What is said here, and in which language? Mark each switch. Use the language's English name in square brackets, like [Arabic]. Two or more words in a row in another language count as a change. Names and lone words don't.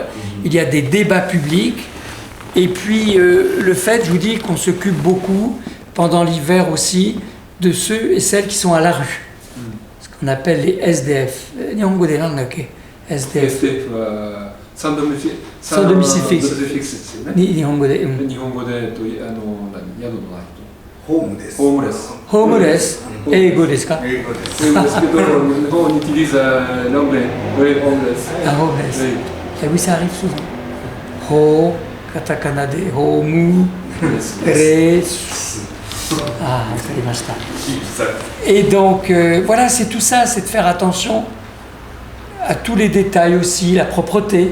[French] Il y a des débats publics. Et puis, le fait, je vous dis, qu'on s'occupe beaucoup, pendant l'hiver aussi, de ceux et celles qui sont à la rue. Ce qu'on appelle les SDF. [Japanese] 日本語で何だっけ? [French] SDF. Sans domicile fixe. [Japanese] 日本語で. 日本語で宿のないと. ホームです。ホームレス。ホームレス。英語ですか？英語です。英語ですけど、日本に [French] utilise l'anglais. Oui, [Japanese] homeless. [French] Ah, homeless. Oui. Et oui, ça arrive souvent. [Japanese] ほ、カタカナでホーム、レス. [French] Ah, ça. Et donc, voilà, c'est tout ça, c'est de faire attention à tous les détails aussi, la propreté.